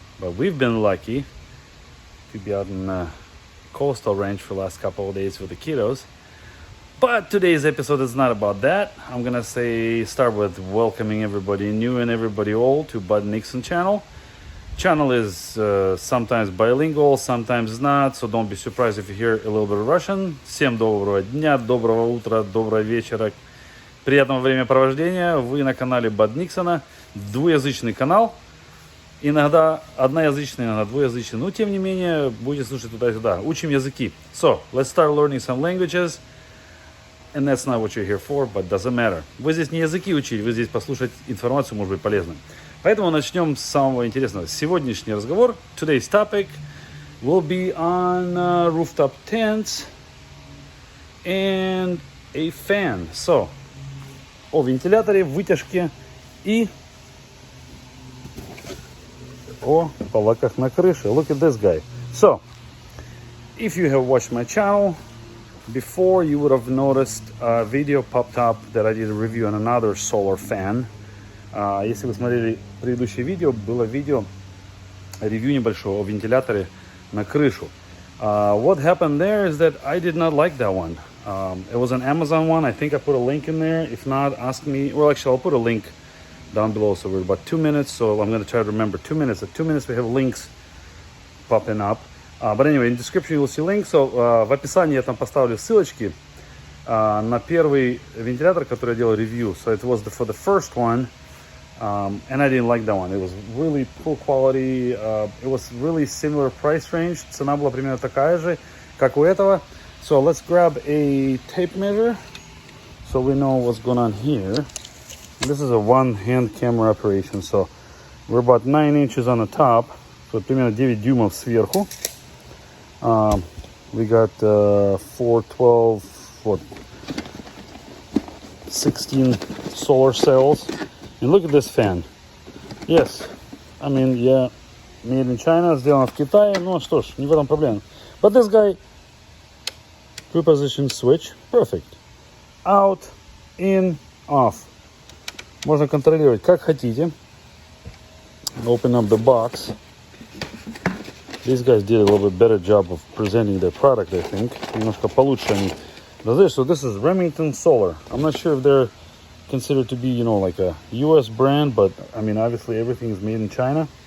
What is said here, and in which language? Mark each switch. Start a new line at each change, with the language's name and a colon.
English: But we've been lucky to be out in the coastal range for the last couple of days with the kiddos. But today's episode is not about that. I'm gonna start with welcoming everybody new and everybody old to Bud Nixon channel. Channel is sometimes bilingual, sometimes not, so don't be surprised if you hear a little bit of Russian.
Russian: Всем доброго дня, доброго утра, доброго вечера, приятного времяпровождения. Вы на канале Bud Nixon, двуязычный канал. Иногда одноязычный, иногда двуязычный, но тем не менее будете слушать туда-сюда. Учим языки.
English: So, let's start learning some languages. And that's not what you're here for, but doesn't matter.
Russian: Вы здесь не языки учить, вы здесь послушать информацию, может быть полезным. Поэтому начнем с самого интересного. Сегодняшний разговор,
English: today's topic, will be on rooftop tents and a fan.
Russian: So, о вентиляторе, вытяжке и о полаках на крыше.
English: Look at this guy. So, if you have watched my channel before, you would have noticed a video popped up that I did a review on another solar fan.
Russian: Если вы смотрели предыдущее видео, было видео ревью небольшого о вентиляторе на крышу.
English: What happened there is that I did not like that one. It was an Amazon one. I think I put a link in there. If not, ask me. Well, actually, I'll put a link down below. So we're about 2 minutes. So I'm going to try to remember 2 minutes. At 2 minutes, we have links popping up. But anyway, in the description you'll see links.
Russian: So в описании я там поставлю ссылочки на первый вентилятор, который я делал ревью.
English: So it was for the first one, and I didn't like that one. It was really poor quality. It was really similar price range.
Russian: Цена была примерно такая же, как у этого.
English: So let's grab a tape measure so we know what's going on here. This is a one-hand camera operation. So we're about 9 inches on the top.
Russian: So примерно 9 дюймов сверху.
English: We got 16 solar cells. And look at this fan. Yes, I mean, yeah, made in China,
Russian: сделано в Китае. Ну что ж, не в этом проблема.
English: But this guy, two-position switch, perfect. Out, in, off.
Russian: Можно контролировать как хотите.
English: Open up the box. These guys did a little bit better job of presenting their product, I think.
Russian: Немножко получше они.
English: So this is Remington Solar. I'm not sure if they're considered to be, you know, like a US brand, but I mean, obviously everything is made in China.